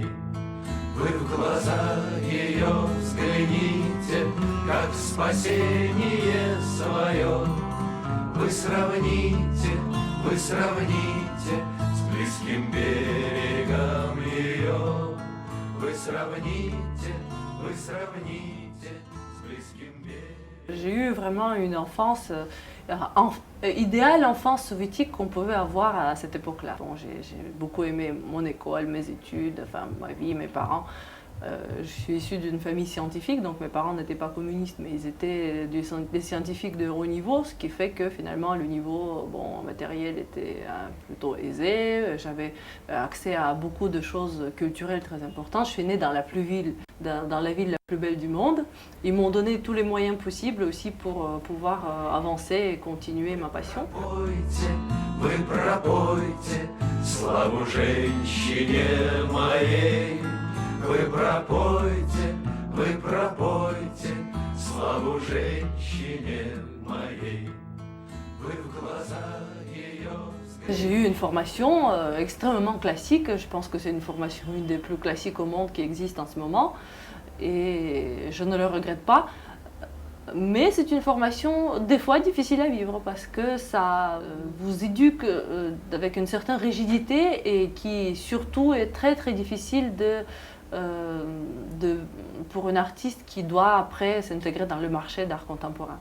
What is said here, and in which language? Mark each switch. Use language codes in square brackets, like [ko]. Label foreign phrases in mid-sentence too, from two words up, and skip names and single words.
[ru] Вы в глаза ее взгляните, как в спасение свое. Вы сравните с близким берегом ее. Вы сравните с близким берегом. [fr] J'ai eu vraiment une enfance, idéale enfance soviétique qu'on pouvait avoir à cette époque-là. Bon, j'ai beaucoup aimé mon école, mes études, enfin ma vie, mes parents. Je suis issue d'une famille scientifique, donc mes parents n'étaient pas communistes, mais ils étaient des scientifiques de haut niveau, ce qui fait que finalement le niveau matériel était plutôt aisé. J'avais accès à beaucoup de choses culturelles très importantes. Je suis née dans la ville la plus belle du monde. Ils m'ont donné tous les moyens possibles aussi pour pouvoir avancer et continuer ma passion. [ru] Вы пропойте славу женщине моей. Вы пропойте славу женщине моей. Вы в глаза ее. [fr] J'ai eu une formation extrêmement classique. Je pense que c'est une formation une des plus classiques au monde qui existe en ce moment. Et je ne le regrette pas. Mais c'est une formation des fois difficile à vivre parce que ça vous éduque avec une certaine rigidité et qui surtout est très très difficile pour une artiste qui doit après s'intégrer dans le marché d'art contemporain.